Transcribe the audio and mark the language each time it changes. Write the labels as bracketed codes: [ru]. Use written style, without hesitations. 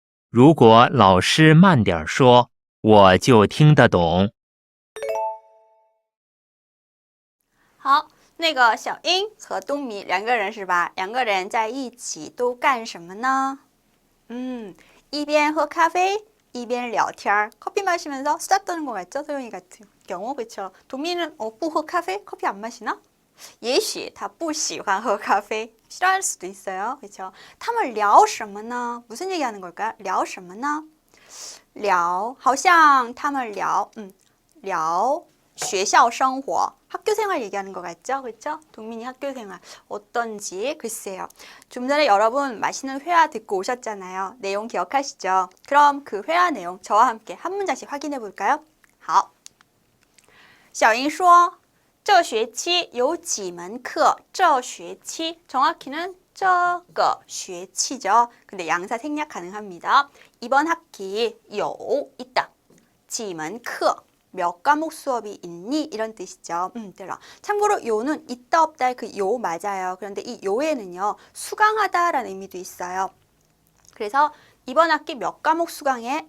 [zh] 如果老师慢点说，我就听得懂。好，那个小英和东米2个人是吧？2个人在一起都干什么呢？一边喝咖啡，一边聊天。 [ko] 커피 마시면서 수다 떠는 것 같죠? 소영이 같은 경우, 그렇죠? 동민은 [zh] 不喝咖啡, [ko] 커피 안 마시나? [zh] 也许他不喜欢喝咖啡, [ko] 싫어할 수도 있어요, 그렇죠? [zh] 他们聊什么呢? [ko] 무슨 얘기하는 걸까요? [zh] 聊什么呢? 聊,好像他们聊学校生活, [ko] 학교 생활 얘기하는 것 같죠? 그렇죠? 동민이 학교 생활 어떤지 글쎄요. 좀 전에 여러분 맛있는 회화 듣고 오셨잖아요. 내용 기억하시죠? 그럼 그 회화 내용 저와 함께 한 문장씩 확인해 볼까요? [zh] 好.小英说这学期有几门课? [ko] 这学期 정확히는 这个学期죠. 근데 양사 생략 가능합니다. 이번 학기 有 있다. 几门课 몇 과목 수업이 있니? 이런 뜻이죠. 들어. 참고로 요는 있다 없다의 그 요 맞아요. 그런데 이 요에는요. 수강하다라는 의미도 있어요. 그래서 이번 학기 몇 과목 수강해?